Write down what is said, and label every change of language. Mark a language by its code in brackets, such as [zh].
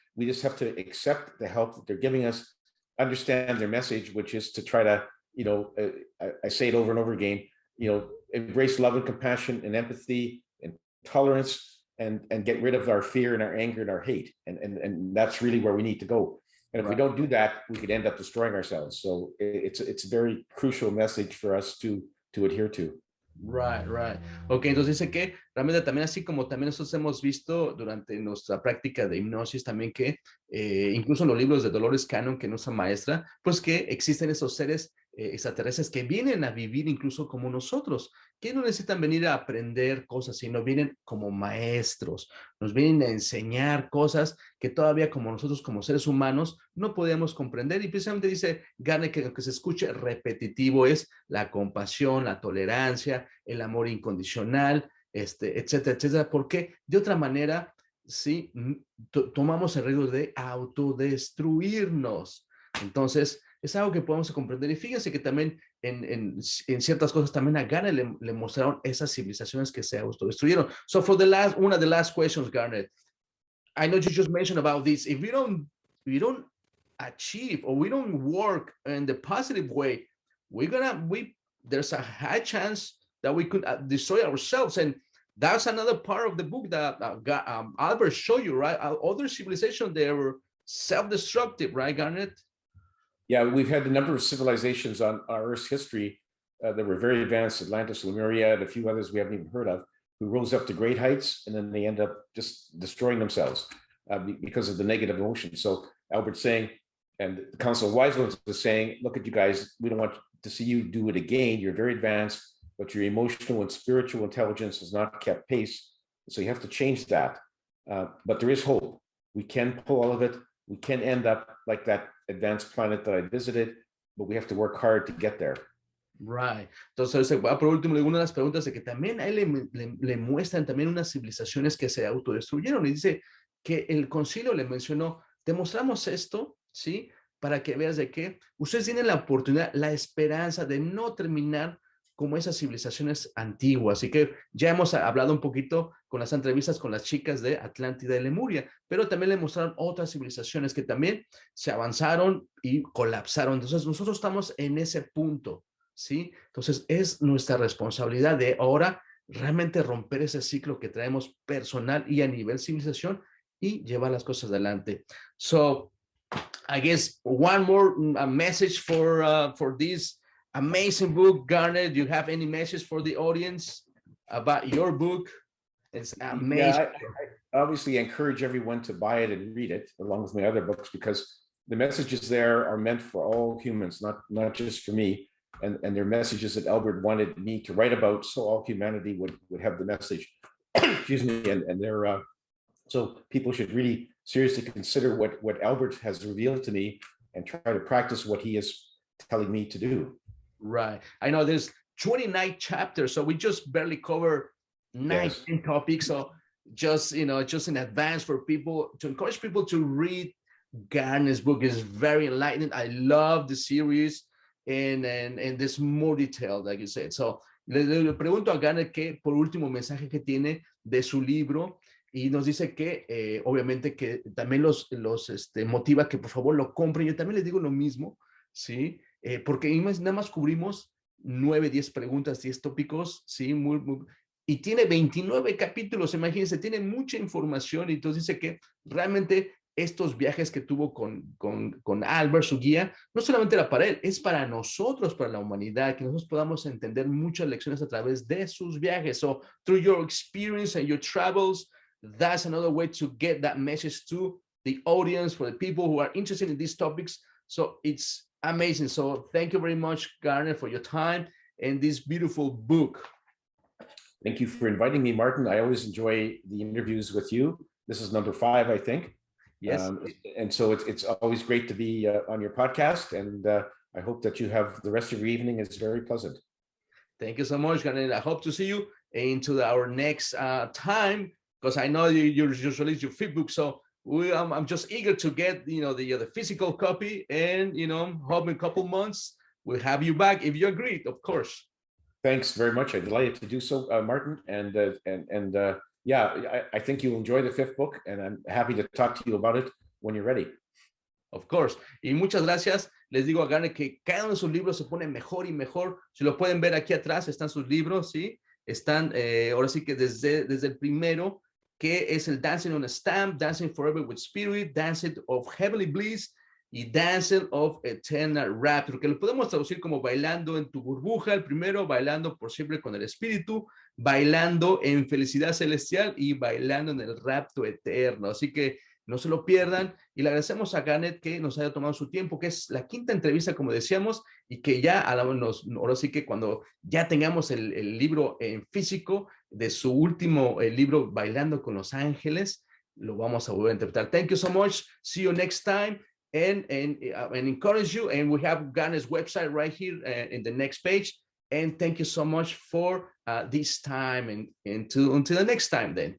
[en] We just have to accept the help that they're giving us, understand their message, which is to try to, I say it over and over again, embrace love and compassion and empathy and tolerance, and get rid of our fear and our anger and our hate. And that's really where we need to go. And if we don't do that, we could end up destroying ourselves. So it's a very crucial message for us to adhere to. Right. [es] Ok, entonces dice que realmente también así como también nosotros hemos visto durante nuestra práctica de hipnosis también que incluso en los libros de Dolores Cannon, que nuestra maestra, pues que existen esos seres extraterrestres que vienen a vivir incluso como nosotros, que no necesitan venir a aprender cosas, sino vienen como maestros, nos vienen a enseñar cosas que todavía como nosotros como seres humanos no podíamos comprender. Y precisamente dice Garnet que lo que se escuche repetitivo es la compasión, la tolerancia, el amor incondicional, etcétera, porque de otra manera, sí, tomamos el riesgo de autodestruirnos. Entonces, es algo que podemos comprender. Y fíjense que también en ciertas cosas también a Garnet le mostraron esas civilizaciones que se autodestruyeron. [en] So for one of the last questions, Garnet, I know you just mentioned about this. If we don't achieve or we don't work in the positive way, there's a high chance that we could destroy ourselves. And that's another part of the book that Albert showed you, right? Other civilizations, they were self-destructive, right, Garnet? Yeah, we've had a number of civilizations on our Earth's history that were very advanced, Atlantis, Lemuria, and a few others we haven't even heard of, who rose up to great heights, and then they end up just destroying themselves because of the negative emotion. So Albert's saying, and the Council of Wise Ones is saying, look at you guys, we don't want to see you do it again. You're very advanced, but your emotional and spiritual intelligence has not kept pace. So you have to change that. But there is hope. We can pull all of it. We can end up like that advanced planet that I visited, but we have to work hard to get there. Right. [es] Entonces, por último, una de las preguntas de que también a él le muestran también unas civilizaciones que se autodestruyeron, y dice que el concilio le mencionó, te mostramos esto, ¿sí? Para que veas de que ustedes tienen la oportunidad, la esperanza de no terminar como esas civilizaciones antiguas. Así que ya hemos hablado un poquito con las entrevistas con las chicas de Atlántida y Lemuria, pero también le mostraron otras civilizaciones que también se avanzaron y colapsaron. Entonces nosotros estamos en ese punto, ¿sí? Entonces es nuestra responsabilidad de ahora realmente romper ese ciclo que traemos personal y a nivel civilización y llevar las cosas adelante. [en] So, I guess one more message for this amazing book, Garnet. Do you have any message for the audience about your book? It's amazing. Yeah, I obviously encourage everyone to buy it and read it along with my other books, because the messages there are meant for all humans, not just for me. And they're messages that Albert wanted me to write about, so all humanity would have the message. Excuse me, and they're so people should really seriously consider what Albert has revealed to me and try to practice what he is telling me to do. Right. I know there's 29 chapters, so we just barely cover 19 topics. So just, just in advance for people, to encourage people to read Garnet's book. Is very enlightening. I love the series, and there's more detail, like you said. [es] So le pregunto a Garnet que por último mensaje que tiene de su libro, y nos dice que obviamente que también los motiva que por favor lo compren. Yo también les digo lo mismo, ¿sí? Porque nada más cubrimos 9, 10 preguntas, 10 tópicos, ¿sí? Y tiene 29 capítulos, imagínense, tiene mucha información, y entonces dice que realmente estos viajes que tuvo con Albert, su guía, no solamente era para él, es para nosotros, para la humanidad, que nosotros podamos entender muchas lecciones a través de sus viajes. [en] So, through your experience and your travels, that's another way to get that message to the audience, for the people who are interested in these topics. So it's amazing. So thank you very much, Garnet, for your time and this beautiful book. Thank you for inviting me, Martin. I always enjoy the interviews with you. This is number 5, I think. Yes. And so it's always great to be on your podcast. And I hope that you have the rest of your evening is very pleasant. Thank you so much, Garnet. I hope to see you into our next time, because I know you just released your 5th book. So I'm just eager to get the physical copy, and hope in a couple months we'll have you back, if you agree, of course. Thanks very much. I'm delighted to do so, Martin. And yeah, I think you'll enjoy the 5th book, and I'm happy to talk to you about it when you're ready. Of course. [es] Y muchas gracias. Les digo a Garnet que cada uno de sus libros se pone mejor y mejor. Si lo pueden ver aquí atrás, están sus libros, ¿sí? Están, ahora sí que desde el primero, que es el Dancing on a Stamp, Dancing Forever with Spirit, Dancing of Heavenly Bliss y Dancing of Eternal Rapture, que lo podemos traducir como bailando en tu burbuja, el primero, bailando por siempre con el espíritu, bailando en felicidad celestial y bailando en el rapto eterno. Así que no se lo pierdan, y le agradecemos a Garnet que nos haya tomado su tiempo, que es la 5ª entrevista, como decíamos, y que ya ahora sí que cuando ya tengamos el libro en físico de su último libro, Bailando con los Ángeles, lo vamos a volver a interpretar. [en] Thank you so much. See you next time, and encourage you. And we have Garnet's website right here in the next page. And thank you so much for this time, and until the next time then.